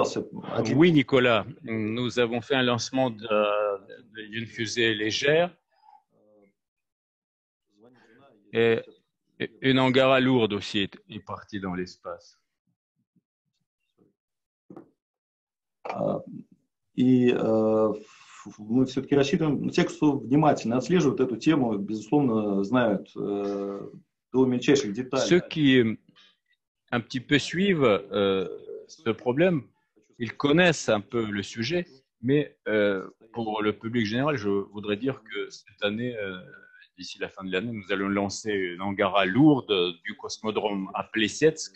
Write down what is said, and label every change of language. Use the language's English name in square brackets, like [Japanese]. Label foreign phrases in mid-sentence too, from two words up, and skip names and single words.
[French] Oui, Nicolas, nous avons fait un lancement d'une fusée légère Et une Angara lourde aussi est partie dans l'espace. [Russian] И мы все-таки рассчитываем, те, кто внимательно отслеживают эту тему, безусловно, знают до мельчайших деталей. [French] Ceux qui un petit peu suivent ce problème, ils connaissent un peu le sujet, mais pour le public général, je voudrais dire que cette année, d'ici la fin de l'année, nous allons lancer une Angara lourde du cosmodrome à Plessietsk.